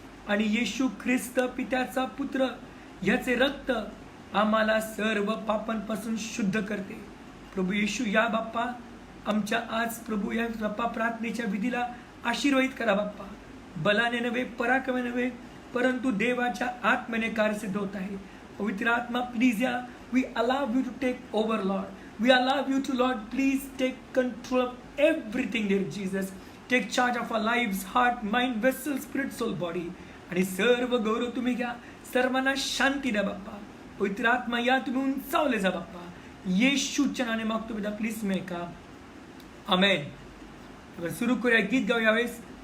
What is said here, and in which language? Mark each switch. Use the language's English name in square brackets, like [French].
[Marathi] आणि येशू ख्रिस्त पित्याचा पुत्र, याचे रक्त आम्हाला सर्व पापांपासून शुद्ध करते. प्रभू येशू, या बाप्पा आमच्या आज प्रभू या बाप्पा प्रार्थनेच्या विधीला आशीर्वादित करा बाप्पा. बलाने नव्हे, पराक्रमाने नव्हे, परंतु देवाच्या आत्म्याने कार्यसिद्ध होत आहे. पवित्र आत्मा, प्लीज या, [English] We allow you to take over lord. We allow you to lord, please take control of everything dear Jesus. Take charge of our lives, heart, mind, vessel, spirit, soul, body. [Marathi] आणि सर्व गौरव तुम्ही घ्या. सर्वांना शांती द्या बाप्पा. पवित्र आत्मा या, तुम्ही उंचावले जा बाप्पा. येशूच्या नावाने मागतो पिता, प्लीज मे का आमेन. सुरू करूया, गीत गाऊ यावेळेस.